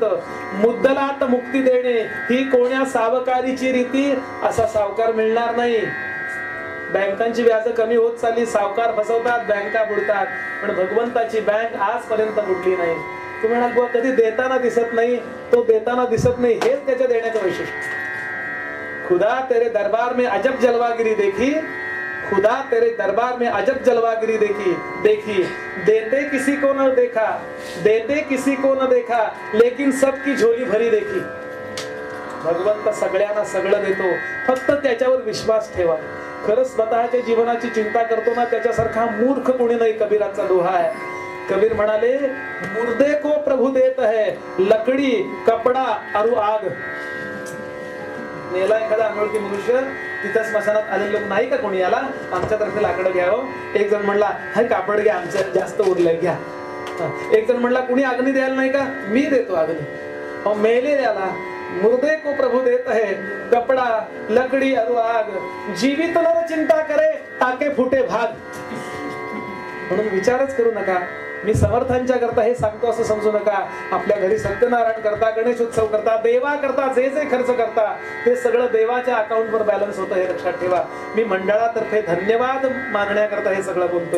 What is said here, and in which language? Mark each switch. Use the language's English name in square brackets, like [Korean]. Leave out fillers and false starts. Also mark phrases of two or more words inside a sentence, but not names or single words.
[Marathi] मुद्दलात मुक्ती देणे ही कोण्या सावकारीची रीती, असा सावकार मिळणार नाही. बँकांची व्याज कमी होत चालली, सावकार फसवतात, बँका बुडतात, पण भगवंताची बँक आजपर्यंत बुडली नाही. तुम्ही म्हणाल कधी देताना दिसत नाही, तो देताना दिसत नाही, हेच त्याच्या देण्याचं वैशिष्ट्य. [Hindi] खुदा तेरे दरबार में अजब जलवागिरी देखी, खुदा तेरे दरबार में अजब जलवागिरी देखी, देखी देते किसी को न देखा, देते किसी को न देखा, लेकिन सबकी झोली भरी देखी. [Marathi] भगवंत सगळ्यांना सगळं देतो, फक्त त्याच्यावर विश्वास ठेवा. खरंच स्वतःच्या जीवनाची चिंता करतो ना, त्याच्यासारखा मूर्ख कोणी नाही. कबीराचा दोहा आहे. कबीर म्हणाले, [Hindi] मुर्दे को प्रभु देत है, लकडी कपडा अरु आग. [Marathi] मेला एखादा अनोळखी मनुष्य, तिथं स्मशानात आलेले लोक नाही का कोणी याला आमच्यातर्फे लाकडं घ्यावं. एक जण म्हणला, हे कापड घ्या, आमचं जास्त उरलंय घ्या. एक जण म्हणला, कुणी अग्नी द्यायला नाही का? मी देतो अग्नी. मेले द्याला, [Hindi] मुर्दे को प्रभु देत है, कपडा लकडी अरु आग, जीवित नर चिंता करे, टाके फुटे भाग. [Marathi] म्हणून विचारच करू नका. मी समर्थांच्या करता हे सांगतो असं समजू नका. आपल्या घरी सत्यनारायण करता, गणेश उत्सव करता, देवा करता जे जे खर्च करता ते सगळं देवाच्या अकाउंटवर बॅलन्स होतं, हे लक्षात ठेवा. मी मंडळातर्फे धन्यवाद मानण्याकरता हे सगळं बोलतोय.